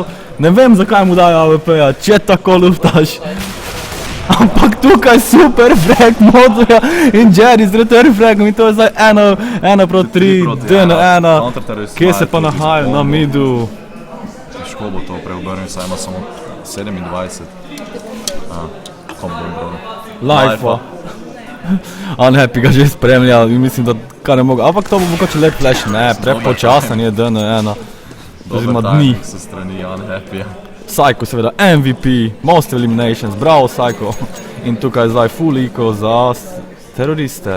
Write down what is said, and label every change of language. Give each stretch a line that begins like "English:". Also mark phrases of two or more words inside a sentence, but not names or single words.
Slovenian: Ne vem zakaj mu dajo AWP-ja, če tako luftaš. Ampak tukaj super frag Mozoja in Jerry z return fragom in to je zdaj 1 proti 3, DN1. Kje se pa nahajajo? Na midu. Težko bo to preobrnil, saj ima samo 27. Life-a. Unhappy ga že spremlja in mislim, da kar ne mogo. Ampak to bo mogoče lep flash, ne, prepočasen je DN1. Oziroma dni. Dobar se strani Unhappy-ja. Psycho seveda MVP,
English: Most Eliminations,
Slovenian: bravo Psycho. In tukaj zdaj
English: full eco
Slovenian: za teroriste.